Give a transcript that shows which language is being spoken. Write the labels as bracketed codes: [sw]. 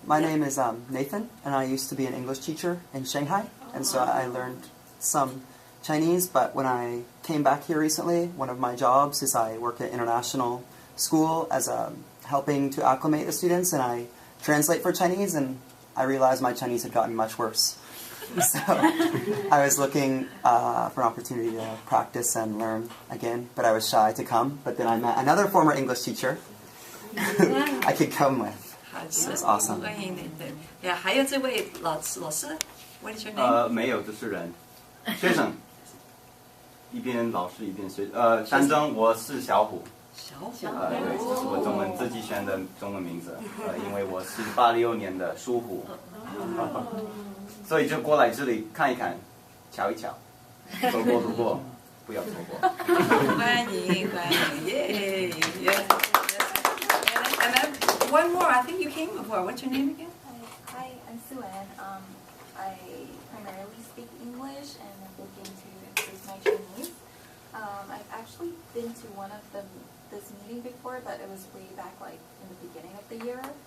[en] My name is Nathan, and I used to be an English teacher in Shanghai, and so I learned some Chinese, but when I came back here recently, one of my jobs is I work at international school as helping to acclimate the students, and I translate for Chinese, and I realized my Chinese had gotten much worse. So I was looking for an opportunity to practice and learn again, but I was shy to come. But then I met another former English teacher I could come with. So it's awesome. [zh] 欢迎你，对，呀，还有这位老师， [en] What is your name? [zh] 没有主持人，学生，一边老师一边学，单征，我是小虎。小虎。对，这是我中文自己选的中文名字，因为我是86年的属虎，所以就过来这里看一看，瞧一瞧，走过路过，不要错过。欢迎，耶耶。 [en] And then one more, I think you came before. What's your name again? Hi, I'm Sue-Ann. I primarily speak English and I'm looking to improve my Chinese. I've actually been to one of this meeting before, but it was way back like in the beginning of the year.